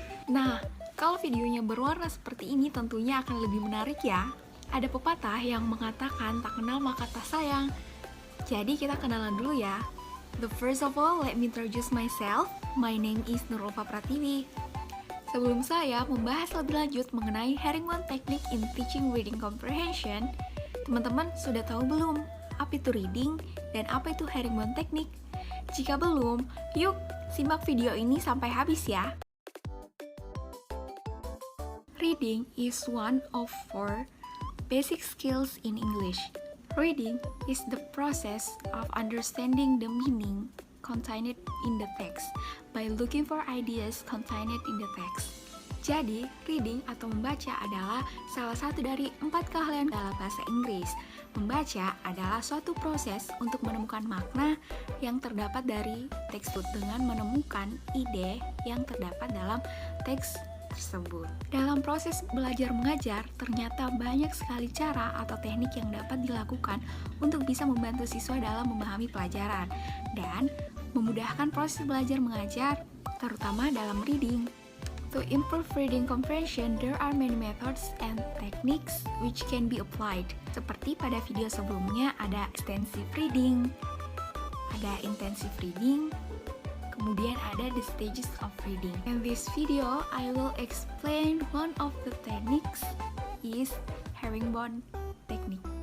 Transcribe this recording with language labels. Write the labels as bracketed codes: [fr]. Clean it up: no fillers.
[id] Nah, kalau videonya berwarna seperti ini tentunya akan lebih menarik ya. Ada pepatah yang mengatakan tak kenal maka tak sayang. Jadi kita kenalan dulu ya. [en] The first of all, let me introduce myself. My name is Nurulfa Pratiwi. [id] Sebelum saya membahas lebih lanjut mengenai Herringbones Technique in Teaching Reading Comprehension, teman-teman sudah tahu belum apa itu reading dan apa itu Herringbones Technique? Jika belum, yuk simak video ini sampai habis ya. [en] Reading is one of four basic skills in English. Reading is the process of understanding the meaning contained in the text by looking for ideas contained in the text. [id] Jadi, reading atau membaca adalah salah satu dari 4 keahlian dalam bahasa Inggris. Membaca adalah suatu proses untuk menemukan makna yang terdapat dari teks dengan menemukan ide yang terdapat dalam teks tersebut. Dalam proses belajar mengajar, ternyata banyak sekali cara atau teknik yang dapat dilakukan untuk bisa membantu siswa dalam memahami pelajaran dan memudahkan proses belajar mengajar, terutama dalam reading. [en] To improve reading comprehension, there are many methods and techniques which can be applied. [id] Seperti pada video sebelumnya ada extensive reading, ada intensive reading, kemudian ada the stages of reading. [en] In this video, I will explain one of the techniques is Herringbones technique.